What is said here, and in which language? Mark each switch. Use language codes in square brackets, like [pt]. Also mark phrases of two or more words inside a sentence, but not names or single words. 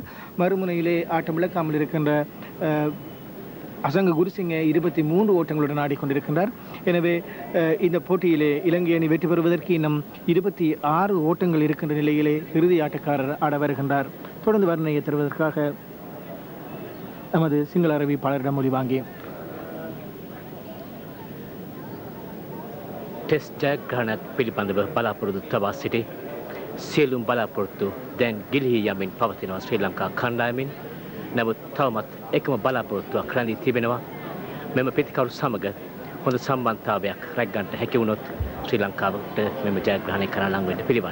[ta] மறுமுனையிலே ஆட்டம் இழக்காமல் இருக்கின்ற அசங்க குருசிங்க 23 ஓட்டங்களுடன் ஆடிக்கொண்டிருக்கின்றார். எனவே இந்த போட்டியிலே இலங்கை அணி வெற்றி பெறுவதற்கு இன்னும் 26 ஓட்டங்கள் இருக்கின்ற நிலையிலே இறுதி ஆட்டக்காரர் ஆட வருகின்றார். தொடர்ந்து வர்ணனையை தருவதற்காக நமது சிங்கள அறிவிப்பாளரிடம் மொழி வாங்கி [si] ටෙස්ට් ජයග්‍රහණයක් පිළිබඳව බලාපොරොත්තු තබා සිටි සියලුම බලාපොරොත්තු දැන් ගිලිහී යමින් පවතිනවා ශ්‍රී ලංකා කණ්ඩායමින්. නමුත් තවමත් එකම බලාපොරොත්තුවක් රැඳී තිබෙනවා. මෙම ප්‍රතිකරු සමග හොඳ සම්බන්ධතාවයක් රැකගන්නට හැකි වුණොත් ශ්‍රී ලංකාවට මෙම ජයග්‍රහණය කරා ලං වෙන්න පිළිවන්.